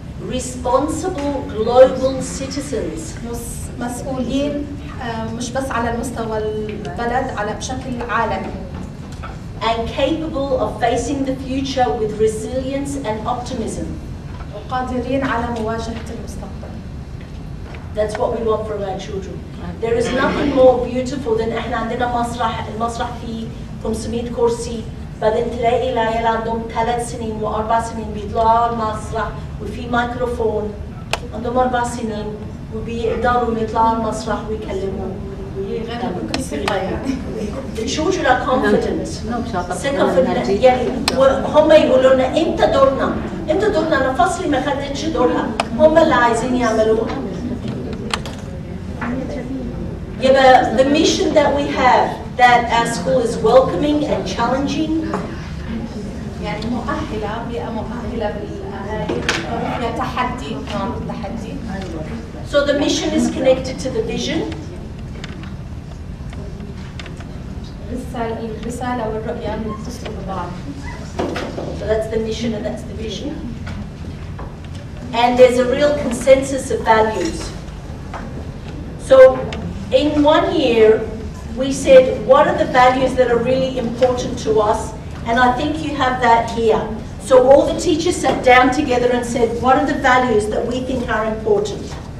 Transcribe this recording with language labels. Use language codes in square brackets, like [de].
[en] Responsible global citizens. [ar] مسؤولين مش بس على المستوى البلد، على بشكل عالمي. [en] And capable of facing the future with resilience and optimism. [ar] وقادرين على مواجهة المستقبل. [en] That's what we want from our children. There is nothing more beautiful than [ar] احنا عندنا مسرح، المسرح فيه 500 كرسي، بعدين تلاقي العيال عندهم 3 سنين و4 سنين بيطلعوا على المسرح وفي ميكروفون، عندهم 4 سنين وبيقدروا يطلعوا على المسرح ويكلموا. بكل ثقة يعني. [en] The children are confident. [ar] ثقة في يعني هم يقولوا لنا امتى دورنا؟ امتى دورنا؟ أنا فصلي ما خدتش دورها، هم اللي عايزين يعملوها. [en] يبقى the mission that we have, that our school is welcoming and challenging. [ar] يعني مؤهلة، بيئة مؤهلة بالأهالي، فيها تحدي، نوع التحدي. [en] So the mission is connected to the vision. [ar] الرسالة والرؤية متصلة ببعض. [en] So that's the mission and that's the vision. And there's a real consensus of values. So in 1 year, we said, what are the values that are really important to us? And I think you have that here. So all the teachers sat down together and said, what are the values that we think are important?